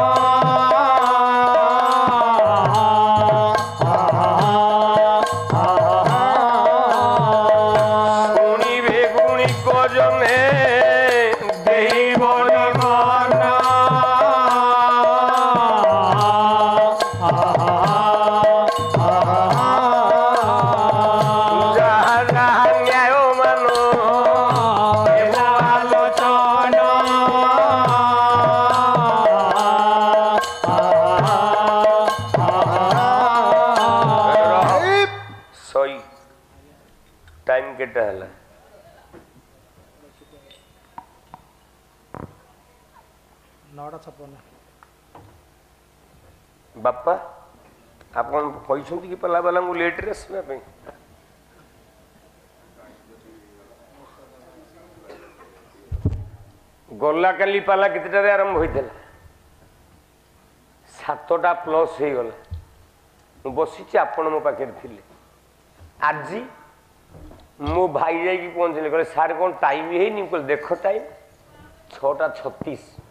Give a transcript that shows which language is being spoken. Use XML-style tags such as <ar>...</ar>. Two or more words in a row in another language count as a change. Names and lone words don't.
<bn>শুনিবে গুণী কজনে দেব যাহা যাহা ন্যায় মান আলোচনা</bn> <or>ସେଇ ଟାଇମ୍ କେତେଟା ହେଲା ନଅଟା ଛପନ ବାପା ଆପଣ କହିଛନ୍ତି କି ପିଲାବାଲାଙ୍କୁ ଲେଟ୍ରେ ଆସିବା ପାଇଁ ଗଲା କାଲି ପାଲା କେତେଟାରେ ଆରମ୍ଭ ହୋଇଥିଲା 7ଟା ପ୍ଲସ୍ ହେଇଗଲା ମୁଁ ବସିଛି ଆପଣ ମୋ ପାଖରେ ଥିଲେ ଆଜି ମୋ ଭାଇ ଯାଇକି ପହଞ୍ଚିଲେ କହିଲେ ସାର୍ କ'ଣ ଟାଇମ୍ ହେଇନି ମୁଁ କହିଲି ଦେଖ ଟାଇମ୍ 6:36</or>